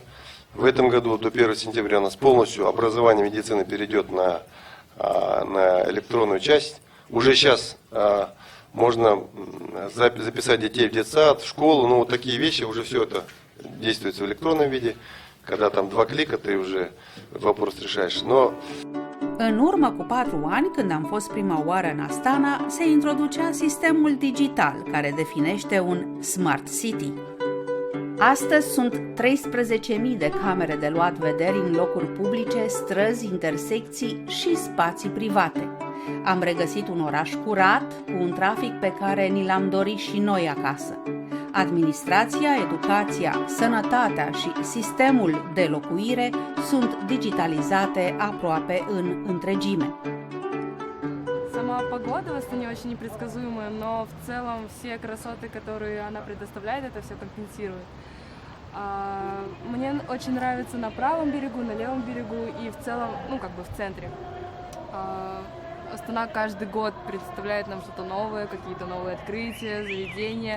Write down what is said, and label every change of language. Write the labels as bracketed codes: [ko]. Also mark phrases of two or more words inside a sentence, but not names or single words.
[ru] В этом году до 1 сентября у нас полностью образование медицины перейдет на электронную часть. Уже сейчас можно записать детей в детсад, в школу, ну вот такие вещи, уже все это действуется в электронном виде. Когда там 2 clica, ты уже вопрос решаешь. Но [ro] În urmă cu 4 ani, când am fost prima oară în Astana, se introducea sistemul digital care definește un Smart City. Astăzi sunt 13.000 de camere de luat vederi în locuri publice, străzi, intersecții și spații private. Am regăsit un oraș curat, cu un trafic pe care ni l-am dorit și noi acasă. Administrația, educația, sănătatea și sistemul de locuire sunt digitalizate aproape în întregime. [ru] Сама погода в Астане очень непредсказуемая, но в целом все красоты, которые она предоставляет, это все компенсирует. Мне очень нравится на правом берегу, на левом берегу и в целом, ну как бы в центре. Астана каждый год представляет нам что-то новое, какие-то новые открытия, заведения.